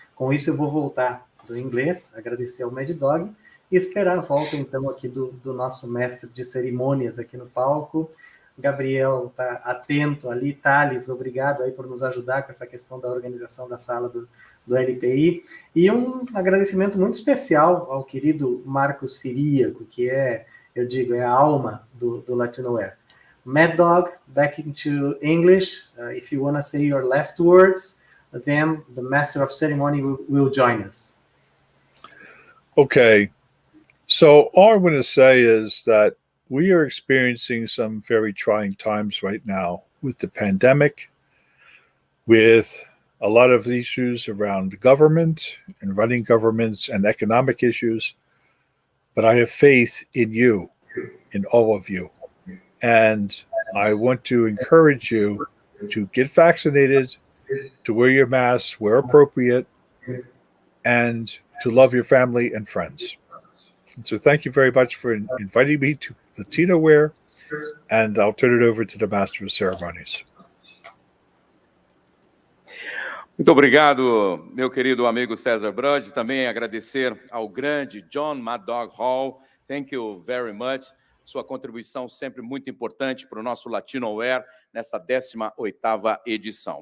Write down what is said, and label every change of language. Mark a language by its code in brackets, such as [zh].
[pt] Com isso, eu vou voltar do inglês, agradecer ao Maddog e esperar a volta, então, aqui do nosso mestre de cerimônias aqui no palco. Gabriel está atento ali. Thales, obrigado aí por nos ajudar com essa questão da organização da sala do LPI. E um agradecimento muito especial ao querido Marcos Ciríaco, que é, eu digo, é a alma do Latinoware. [en] Maddog, back into English. If you want to say your last words, then the Master of Ceremony will join us. Okay. So all I'm going to say is that we are experiencing some very trying times right now with the pandemic, with a lot of issues around government and running governments and economic issues. But I have faith in you, in all of you. And I want to encourage you to get vaccinated, to wear your masks where appropriate, and to love your family and friends. So thank you very much for inviting me to Latinoware, and I'll turn it over to the Master of Ceremonies. [pt] Muito obrigado, meu querido amigo César Brud. Também agradecer ao grande John Maddog Hall. [en] Thank you very much. [pt] Sua contribuição sempre muito importante para o nosso Latinoware nessa 18ª edição.